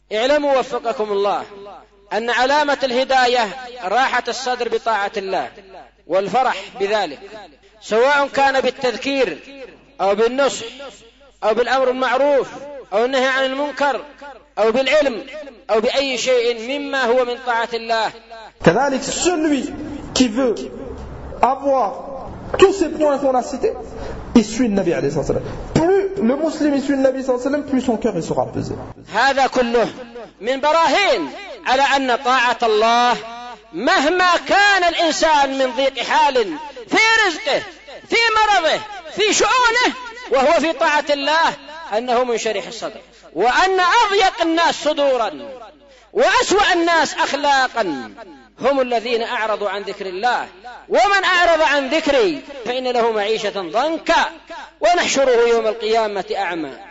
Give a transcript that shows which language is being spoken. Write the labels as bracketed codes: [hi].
[ar] اعلموا وفقكم الله أن علامة الهداية راحة الصدر بطاعة الله والفرح بذلك، سواء كان بالتذكير أو بالنصح أو بالأمر المعروف أو النهي عن المنكر أو بالعلم أو بأي شيء مما هو من طاعة الله. كذلك [fr] celui qui veut avoir tous ces points qu'on a cités, il suit le Nabi [ar] عليه الصلاة والسلام. [fr] Plus le musulman suit le Nabi [ar] صلى الله عليه وسلم, [fr] plus son cœur sera apaisé. [ar] هذا كله من براهين على أن طاعة الله مهما كان الإنسان من ضيق حال في رزقه في مرضه في شؤونه وهو في طاعة الله أنه منشرح الصدر، وأن أضيق الناس صدورا وأسوأ الناس أخلاقا هم الذين أعرضوا عن ذكر الله، ومن أعرض عن ذكري فإن له معيشة ضنكا ونحشره يوم القيامة أعمى.